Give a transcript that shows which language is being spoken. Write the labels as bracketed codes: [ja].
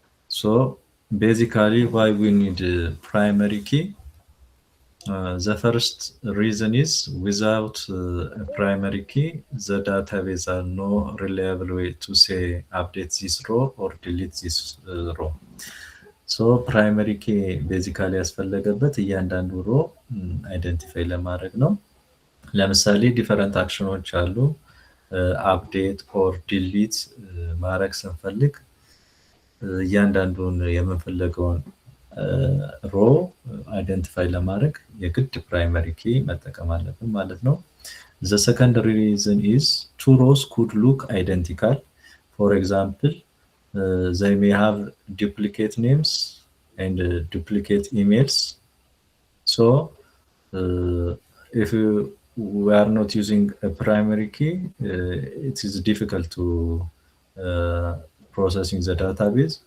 [en] So basically why we need a primary key. The first reason is without a primary key, the database has no reliable way to say update this row or delete this row. [am] So primary key basically ያስፈለገበት እያንዳንዱ ሮ አይደንቲፋይ ለማድረግ ነው። ለምሳሌ ዲፈረንት አክሽኖች አሉ። አፕዴት ኦር ዲሊት ማድረግ ስንፈልግ እያንዳንዱን የምንፈልገውን ሮ አይደንቲፋይ ለማድረግ የግድ ፕራይመሪ ኪ መጠቀም አለብን ማለት ነው። [en] The secondary reason is two rows could look identical. For example, they may have duplicate names and duplicate emails. So if we are not using a primary key, it is difficult to processing the database.